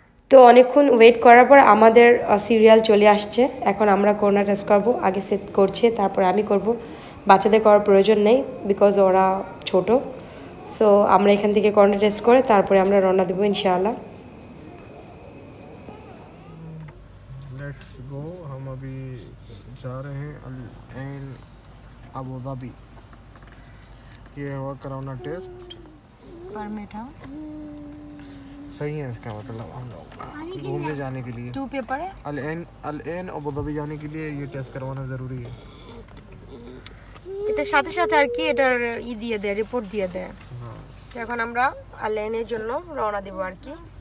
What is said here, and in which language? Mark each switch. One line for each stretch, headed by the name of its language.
Bangla: তো অনেকক্ষণ ওয়েট করার পর আমাদের সিরিয়াল চলে আসছে। এখন আমরা করোনা টেস্ট করব, আগে সেট করছে তারপর আমি করব। বাচ্চাদের করার প্রয়োজন নেই বিকজ ওরা ছোট। সো আমরা এখান থেকে করোনা টেস্ট করে তারপরে আমরা রওনা দেবো ইনশাআল্লাহ।
English: Let's go.
Hindi: हम अभी जा रहे हैं अल ऐन अबू धाबी। ये हुआ कोरोना टेस्ट परमिट हाँ, सही है इसका मतलब हम लोग घूमने जाने के लिए 2 पेपर है। अल ऐन अबू धाबी जाने के लिए ये टेस्ट करवाना ज़रूरी है।
Bangla: এটার সাথে সাথে আর কি এটার দিয়ে দেয়, রিপোর্ট দিয়ে দেয়।
Hindi: हाँ
Bangla: তো এখন আমরা আল আইনের জন্য রওনা দেবো আর কি।